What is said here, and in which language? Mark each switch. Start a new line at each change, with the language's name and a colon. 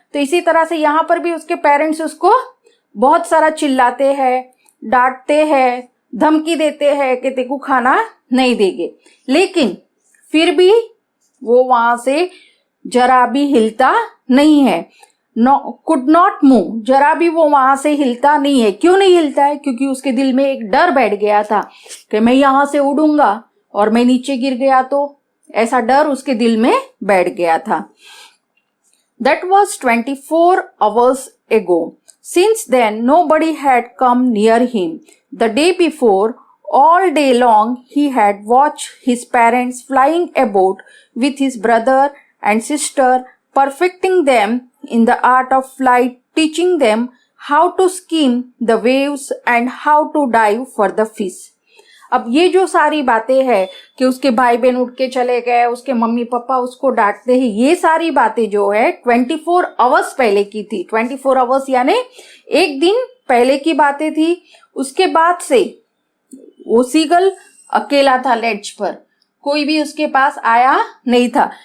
Hindi: तो इसी तरह से यहाँ पर भी उसके पेरेंट्स उसको बहुत सारा चिल्लाते हैं, डांटते हैं, धमकी देते हैं कि तेरे को खाना नहीं देंगे, लेकिन फिर भी वो वहां से जरा भी हिलता नहीं है।
English: could not move,
Hindi: जरा भी वो वहां से हिलता नहीं है। क्यों नहीं हिलता है? क्योंकि उसके दिल में एक डर बैठ गया था कि मैं यहां से उड़ूंगा और मैं नीचे गिर गया तो, ऐसा डर उसके दिल में बैठ गया था।
English: That was 24 hours ago. Since then, nobody had come near him. The day before, all day long, he had watched his parents flying about with his brother and sister, perfecting them in the art of flight, teaching them how to skim the waves and how to dive for the fish.
Hindi: अब ये जो सारी बातें हैं कि उसके भाई बहन उठ के चले गए, उसके मम्मी पापा उसको डांटते हैं, ये सारी बातें जो है 24 आवर्स पहले की थी। 24 आवर्स यानी एक दिन पहले की बातें थी। उसके बाद से वो सीगल अकेला था लेड्ज पर, कोई भी उसके पास आया नहीं था।